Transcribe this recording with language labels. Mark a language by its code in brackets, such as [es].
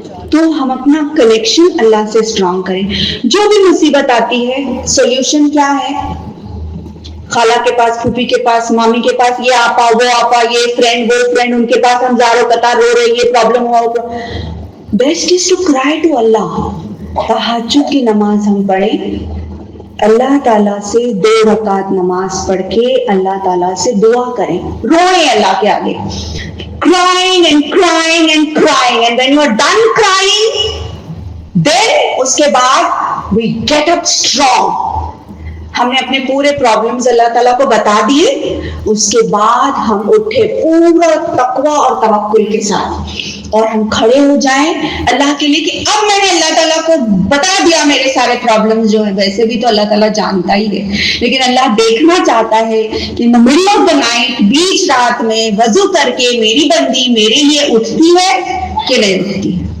[ur] تو ہم اپنا کنیکشن اللہ سے اسٹرانگ کریں. جو بھی مصیبت آتی ہے سولوشن کیا ہے؟ خالہ کے پاس، پھوپھی کے پاس، مامی کے پاس، یہ آپا وہ آپا، یہ فرینڈ وہ فرینڈ، ان کے پاس ہم زاروں قطار رو رہے، یہ پرابلم ہوا. [en] Best is to cry to Allah. [ur] تہجد کی نماز ہم پڑھیں، اللہ تعالیٰ سے 2 رکعت نماز پڑھ کے اللہ تعالیٰ سے دعا کریں، روئیں اللہ کے آگے. [en] Crying and crying and crying, and when you are done crying, then [ur] اس کے بعد [en] we get up strong. [ur] ہم نے اپنے پورے پرابلمز اللہ تعالیٰ کو بتا دیے، اس کے بعد ہم اٹھے پورا تقوی اور توکل کے ساتھ اور ہم کھڑے ہو جائیں اللہ کے لیے کہ اب میں نے اللہ تعالیٰ کو بتا دیا میرے سارے پرابلمز جو ہیں. ویسے بھی تو اللہ تعالیٰ جانتا ہی ہے لیکن اللہ دیکھنا چاہتا ہے کہ [en] middle of the night, [ur] بیچ رات میں وضو کر کے میری بندی میرے لیے اٹھتی ہے کہ نہیں اٹھتی.